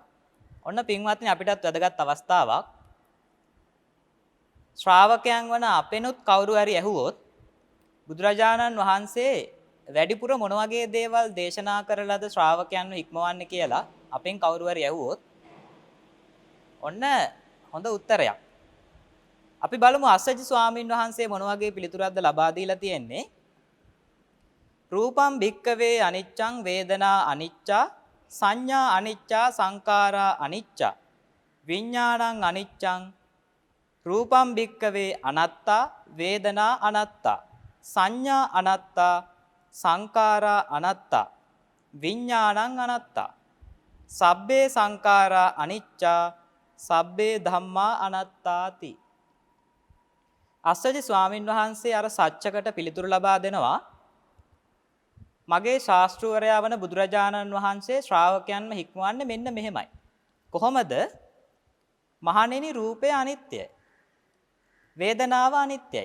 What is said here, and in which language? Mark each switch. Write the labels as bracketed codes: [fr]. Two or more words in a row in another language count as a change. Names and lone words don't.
[si] ඔන්න පින්වත්නි අපිටත් වැදගත් අවස්ථාවක්. ශ්‍රාවකයන් වන අපෙනුත් කවුරු හරි ඇහුවොත් බුදුරජාණන් වහන්සේ වැඩිපුර මොන වගේ දේවල් දේශනා කරලාද ශ්‍රාවකයන්ව හික්මවන්නේ කියලා අපෙන් කවුරු හරි ඇහුවොත් ඔන්න හොඳ උත්තරයක්. අපි බලමු අස්සජි ස්වාමීන් වහන්සේ මොන වගේ පිළිතුරක්ද ලබා දීලා තියෙන්නේ. [pi] රූපම් භික්කවේ අනිච්චං වේදනා අනිච්චා සංඥා අනිච්චා සංඛාරා අනිච්චා විඥානං අනිච්චං රූපම් භික්කවේ අනත්තා වේදනා අනත්තා සංඥා අනත්තා සංඛාරා අනත්තා විඥානං අනත්තා සබ්බේ සංඛාරා අනිච්චා සබ්බේ ධම්මා අනත්තාති. [si] අස්සජි ස්වාමින් වහන්සේ අර සත්‍යකට පිළිතුරු ලබා දෙනවා මගේ ශාස්ත්‍රවරයා වන බුදුරජාණන් වහන්සේ ශ්‍රාවකයන්ව හික්මවන්නේ මෙන්න මෙහෙමයි. කොහොමද? මහණෙනි රූපය අනිත්‍යයි. වේදනාව අනිත්‍යයි.